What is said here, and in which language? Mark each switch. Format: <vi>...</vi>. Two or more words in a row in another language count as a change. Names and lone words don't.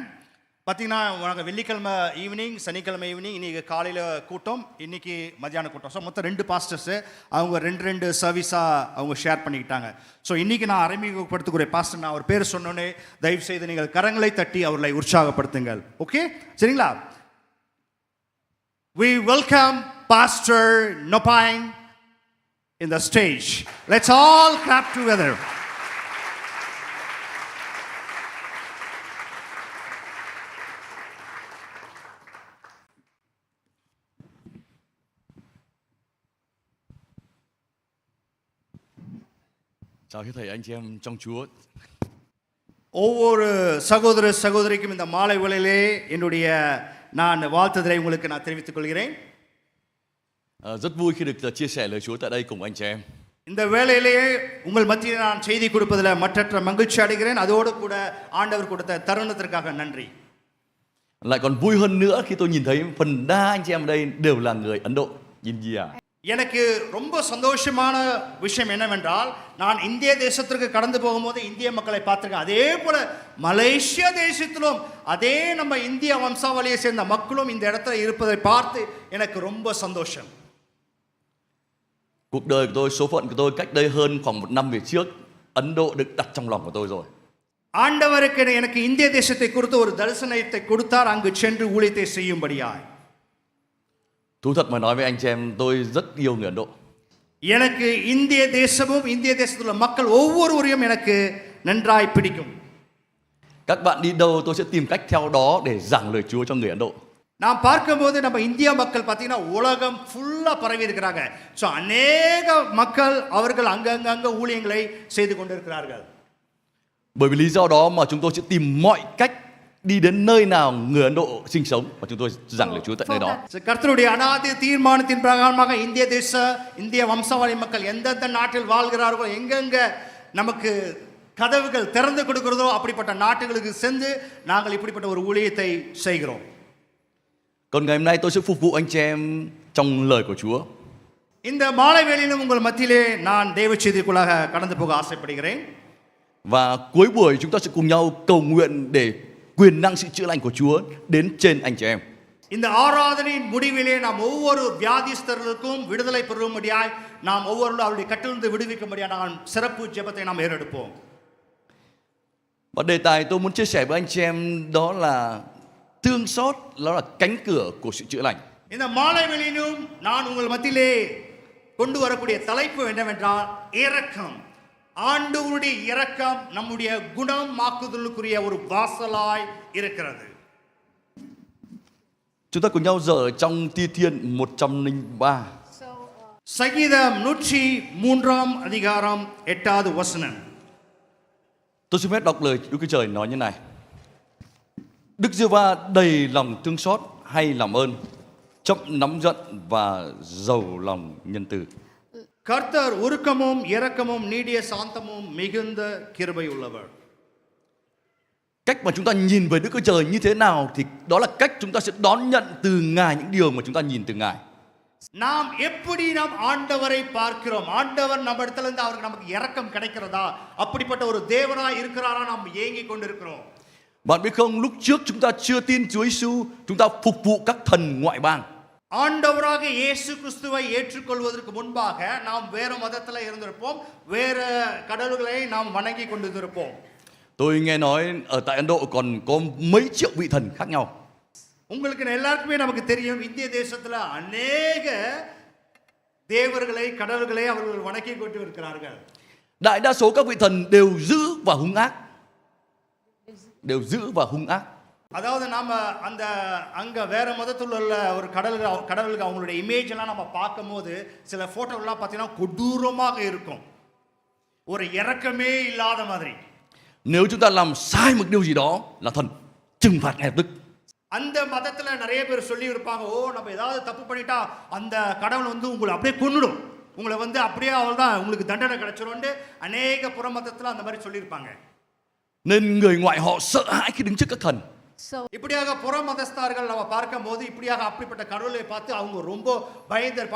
<ta>பார்த்தீங்கன்னா நாங்கள் வெள்ளிக்கிழமை ஈவினிங், சனிக்கிழமை ஈவினிங், இன்றைக்கி காலையில் கூட்டம், இன்றைக்கி மத்தியான கூட்டம். ஸோ மொத்தம் 2 பாஸ்டர்ஸு அவங்க 2 சர்வீஸாக அவங்க ஷேர் பண்ணிக்கிட்டாங்க. ஸோ இன்றைக்கி நான் அறிமுகப்படுத்தக்கூடிய பாஸ்டர், நான் அவர் பேர் சொன்னோன்னே தயவுசெய்து நீங்கள் கரங்களை தட்டி அவர்களை உற்சாகப்படுத்துங்கள். ஓகே, சரிங்களா?</ta> <en>We welcome Pastor Nopang in the stage. Let's all clap together.</en> <vi>Chào hết thầy anh chị em trong Chúa.</vi> <ta>ஒவ்வொரு சகோதர சகோதரிக்கும் இந்த மாலை வேளையிலே என்னுடைய நான் வாழ்த்துதலை உங்களுக்கு நான் தெரிவித்துக் கொள்கிறேன்.</ta> <vi>Rất vui khi được chia sẻ lời Chúa tại đây cùng anh chị em.</vi> <ta>இந்த வேளையிலேயே உங்கள் மத்தியில் நான் செய்தி கொடுப்பதில் மற்றற்ற மகிழ்ச்சி அடைகிறேன். அதோடு கூட ஆண்டவர் கொடுத்த தருணத்திற்காக நன்றி.</ta> <vi>Lại còn vui hơn nữa khi tôi nhìn thấy phần đa anh chị em ở đây đều là người Ấn Độ, India.</vi> <ta>எனக்கு ரொம்ப சந்தோஷமான விஷயம் என்னவென்றால், நான் இந்திய தேசத்திற்கு கடந்து போகும்போது இந்திய மக்களை பார்த்துருக்கேன். அதே போல மலேசியா தேசத்திலும் அதே நம்ம இந்திய வம்சாவளியை சேர்ந்த மக்களும் இந்த இடத்துல இருப்பதை பார்த்து எனக்கு ரொம்ப சந்தோஷம்.</ta> <vi>Cuộc đời của tôi, số phận của tôi cách đây hơn khoảng 1 năm về trước, Ấn Độ được đặt trong lòng của tôi rồi.</vi> <ta>ஆண்டவருக்கு எனக்கு இந்திய தேசத்தை குறித்து ஒரு தரிசனத்தை கொடுத்தார், அங்கு சென்று ஊழியத்தை செய்யும்படியாய்.</ta> <vi>Thú thật mà nói với anh chị em, tôi rất yêu người Ấn Độ.</vi> <ta>எனக்கு இந்திய தேசமும் இந்திய தேசத்தில் உள்ள மக்கள் ஒவ்வொருவரையும் எனக்கு நன்றாய் பிடிக்கும்.</ta> <vi>Các bạn đi đâu tôi sẽ tìm cách theo đó để giảng lời Chúa cho người Ấn Độ.</vi> <ta>நாம் பார்க்கும்போது நம்ம இந்திய மக்கள் பார்த்தீங்கன்னா உலகம் ஃபுல்லாக பரவி இருக்கிறாங்க. ஸோ அநேக மக்கள் அவர்கள் அங்கங்கே ஊழியங்களை செய்து கொண்டிருக்கிறார்கள்.</ta> <vi>Bởi vì lý do đó mà chúng tôi sẽ tìm mọi cách đi đến nơi nào người Ấn Độ sinh sống và chúng tôi giảng lời Chúa tại nơi đó.</vi> <ta>கர்த்தருடைய அநாதி தீர்மானத்தின் பிரகாரமாக இந்திய தேச இந்திய வம்சாவளி மக்கள் எந்தெந்த நாட்டில் வாழ்கிறார்களோ, எங்கெங்க நமக்கு கதவுகள் திறந்து கொடுக்கிறதோ அப்படிப்பட்ட நாட்டுகளுக்கு சென்று நாங்கள் இப்படிப்பட்ட ஒரு ஊழியத்தை செய்கிறோம்.</ta> <vi>Còn ngày hôm nay tôi sẽ phục vụ anh chị em trong lời của Chúa.</vi> <ta>இந்த மாலை வேளையிலும் உங்கள் மத்தியிலே நான் தேவ செய்திக்குள்ளாக கடந்து போக ஆசைப்படுகிறேன்.</ta> <vi>Và cuối buổi chúng ta sẽ cùng nhau cầu nguyện để quyền năng sự chữa lành của Chúa đến trên anh chị em.</vi> <ta>இந்த ஆராதனையின் முடிவிலே நாம் ஒவ்வொரு வியாதிஸ்தர்களுக்கும் விடுதலை பெறும்படியாய், நாம் ஒவ்வொருவரும் அவருடைய கட்டிலிருந்து விடுவிக்கும்படியாய் நாம் சிறப்பு ஜெபத்தை நாம் ஏறெடுப்போம்.</ta> <vi>Và đề tài tôi muốn chia sẻ với anh chị em đó là thương xót, đó là cánh cửa của sự chữa lành.</vi> <ta>இந்த மாலை வேளையிலும் நான் உங்கள் மத்தியிலே கொண்டு வரக்கூடிய தலைப்பு என்னவென்றால் இரக்கம். ஆண்டவருடைய இரக்கம் நம்முடைய குணமாக்குதலுக்குரிய ஒரு வாசலாய் இருக்கிறது.</ta> <vi>Chúng ta cùng nhau dở trong Thi Thiên 103.</vi> <ta>சங்கீதம் 103 அதிகாரம் 8வது வசனம்.</ta> <vi>Tôi xin phép đọc lời Đức Chúa Trời nói như này. Đức Giê-hô-va đầy lòng thương xót hay làm ơn, chậm nóng giận và giàu lòng nhân từ.</vi> <ta>கர்த்தர் உருக்கமும் இரக்கமும் நீடிய சாந்தமும் மிகுந்த கிருபை உள்ளவர்.</ta> <vi>Cách mà chúng ta nhìn về Đức Chúa Trời như thế nào thì đó là cách chúng ta sẽ đón nhận từ Ngài những điều mà chúng ta nhìn từ Ngài.</vi> <ta>நாம் எப்படி நாம் ஆண்டவரை பார்க்கிறோம், ஆண்டவர் நம்ம இடத்துல இருந்து அவருக்கு நமக்கு இரக்கம் கிடைக்கிறதா, அப்படிப்பட்ட ஒரு தேவனாய் இருக்கிறாரா நாம் ஏங்கிக் கொண்டிருக்கிறோம்.</ta> <vi>Bạn biết không, lúc trước chúng ta chưa tin Chúa Giêsu, chúng ta phục vụ các thần ngoại bang.</vi> <ta>ஆண்டவராக இயேசு கிறிஸ்துவை ஏற்றுக்கொள்வதற்கு முன்பாக நாம் வேற மதத்தில் இருந்திருப்போம், வேற கடவுள்களை நாம் வணங்கி கொண்டிருப்போம்.</ta> <vi>Tôi nghe nói ở tại Ấn Độ còn có mấy triệu vị thần khác nhau.</vi> <ta>உங்களுக்கு எல்லாருக்குமே நமக்கு தெரியும், இந்திய தேசத்துல அநேக தேவர்களை கடவுள்களை அவர்கள் வணங்கி கொண்டு இருக்கிறார்கள்.</ta> <vi>Đại đa số các vị thần đều dữ và hung ác. Đều dữ và hung ác.</vi> <ta>அதாவது நாம அந்த அங்க வேற மதத்துல உள்ள ஒரு கடவுளுக்கு அவங்களுடைய இமேஜ் எல்லாம் நம்ம பார்க்கும்போது சில போட்டோலாம் பார்த்தீங்கன்னா கொடூரமாக இருக்கும், ஒரு இரக்கமே இல்லாத மாதிரி.</ta> <vi>Nếu chúng ta làm sai một điều gì đó là thần trừng phạt ngay lập tức.</vi> <ta>அந்த மதத்துல நிறைய பேர் சொல்லி இருப்பாங்க, ஓ நம்ம ஏதாவது தப்பு பண்ணிட்டா அந்த கடவுள் வந்து உங்களை அப்படியே கொன்னுடும், உங்களை வந்து அப்படியே அவ்வளவுதான் உங்களுக்கு தண்டனை கிடைச்சிரும்னு அநேக புற மதத்துல அந்த மாதிரி சொல்லியிருப்பாங்க.</ta> <vi>Nên người ngoại họ sợ hãi khi đứng trước các thần.</vi> <ta>So இப்படியாக புற மதஸ்தார்கள் நம்ம பார்க்கும்போது இப்படியாக அப்படிப்பட்ட கடவுளை பார்த்து அவங்க ரொம்ப பயந்து இருப்பாங்க.</ta>